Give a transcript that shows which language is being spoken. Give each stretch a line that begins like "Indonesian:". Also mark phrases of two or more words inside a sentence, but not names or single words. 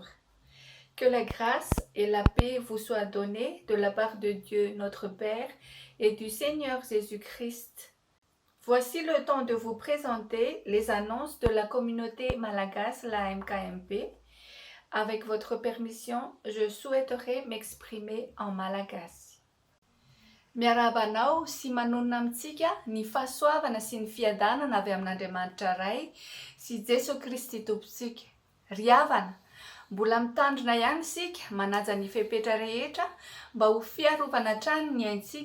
French: Que la grâce et la paix vous soient données de la part de Dieu notre Père et du Seigneur Jésus-Christ. Voici le temps de vous présenter les annonces de la communauté malagasy, la MKMP. Avec votre permission, je souhaiterais m'exprimer en malagasy.
Malagasy: Miarabanao sy manonona amintsika ny fahasoavana sy ny fiadanana avy amin'Andriamanitra ray sy Jesosy Kristy tompontsika. Ry havana, mbola mitandrina ihany isika manaja ny fepetra rehetra mba ho fiarovana hatrany ny aintsika.